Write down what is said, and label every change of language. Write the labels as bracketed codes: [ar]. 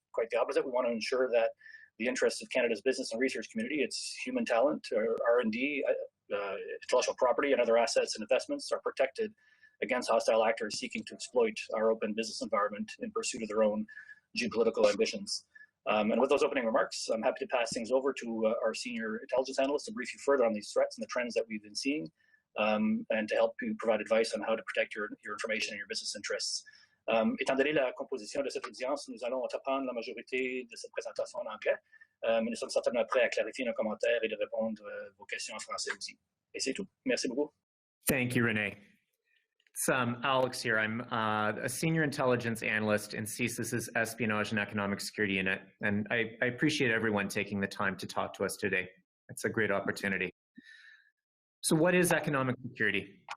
[en] Quite the opposite. We want to ensure that the interests of Canada's business and research community, its human talent, R&D, intellectual property, and other assets and investments are protected against hostile actors seeking to exploit our open business environment in pursuit of their own geopolitical ambitions. And with those opening remarks, I'm happy to pass things over to our senior intelligence analyst to brief you further on these threats and the trends that we've been seeing, and to help you provide advice on how to protect your information and your business interests. [fr] Étant donné la composition de cette audience, nous allons reprendre la majorité de cette présentation en anglais, mais nous sommes certainement prêts à clarifier nos commentaires et de répondre vos questions en français aussi. Et c'est tout. Merci beaucoup. [en] Thank you, Renee. It's Alex here. I'm a senior intelligence analyst in CSIS's Espionage and Economic Security Unit, and I appreciate everyone taking the time to talk to us today. It's a great opportunity. So what is economic security?